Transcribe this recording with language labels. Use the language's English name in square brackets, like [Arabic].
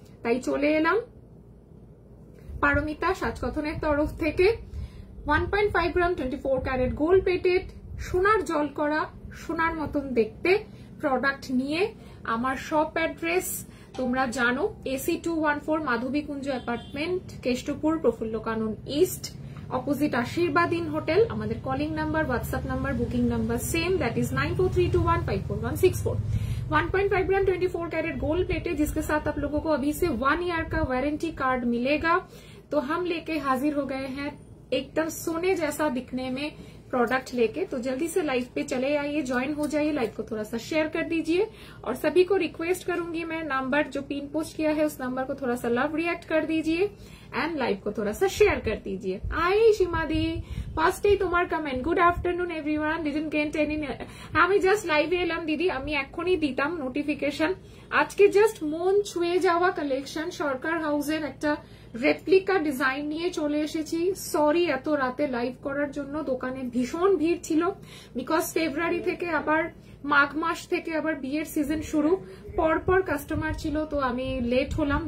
[Bangla] তাই চলে এলাম পারমিতা সাজকথনের তরফ থেকে 1.5 গ্রাম 24 ক্যারেট গোল্ড প্লেটেড সোনার জল করা সোনার মতন দেখতে প্রোডাক্ট নিয়ে। আমার শপ অ্যাড্রেস তোমরা জানো, AC 214 মাধবী কুঞ্জ অ্যাপার্টমেন্ট, কেষ্টপুর, প্রফুল্ল কানন ইস্ট, অপোজিট আশীর্বাদ ইন হোটেল। আমাদের calling number, WhatsApp number, booking number [English] same, that is [Bangla] 9432154164। [Hindi] 1.5 gram 24 carat gold plated, जिसके साथ आप लोगों को अभी से 1 ईयर का वारंटी कार्ड मिलेगा। तो हम लेके हाजिर हो गए हैं एकदम सोने जैसा दिखने में प्रोडक्ट लेके। तो जल्दी से लाइव पे चले आइए, ज्वाइन हो जाइए, लाइव को थोड़ा सा शेयर कर दीजिए। और सभी को रिक्वेस्ट करूंगी मैं, नंबर जो पिन पोस्ट किया है उस नंबर को थोड़ा सा लव रिएक्ट कर दीजिए एंड लाइव को थोड़ा सा शेयर कर दीजिए। [English] आई सीमादी, first day [Bangla] তোমার comment, [English] Good afternoon everyone, didn't get any. [Bangla] আমি জাস্ট লাইভে এলাম দিদি, আমি এখনই দিতাম নোটিফিকেশন। আজকে জাস্ট মন ছুঁয়ে যাওয়া কালেকশন, সরকার হাউসের একটা রেপ্লিকা ডিজাইন নিয়ে চলে এসেছি। সরি এত রাতে লাইভ করার জন্য, দোকানে ভীষণ ভিড় ছিল, বিকজ ফেব্রুয়ারি থেকে আবার মাঘ মাস থেকে আবার বিয়ের সিজন শুরু, পরপর কাস্টমার ছিল, তো আমি লেট হলাম।